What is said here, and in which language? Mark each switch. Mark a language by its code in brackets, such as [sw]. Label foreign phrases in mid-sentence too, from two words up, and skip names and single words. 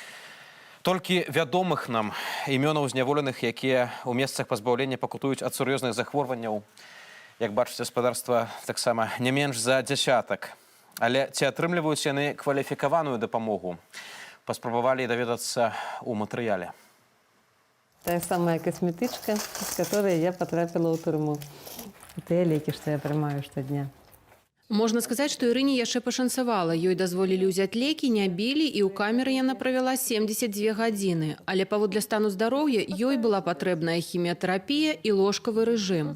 [be] Толькі вядомых нам імёнаў зняволеных, якія ў месцах пазбаўлення пакутуюць ад сур'ёзных захворванняў, як бачыце, гаспадарства таксама не менш за дзясятак. Але ці атрымліваюць яны кваліфікаваную дапамогу? Паспрабавалі даведацца ў матэрыяле. [ru] Та самая косметичка, с которой я [be] потрапила ў турму. Тыя лекі, што я прымаю штодня. Можна сказаць, што Ірыне яшчэ пашанцавала. Ёй дазволілі ўзяць лекі, не білі, і ў камеры яна правяла 72 гадзіны. Але паводле стану здароўя ёй была патрэбная хіміятэрапія і ложкавы рэжым.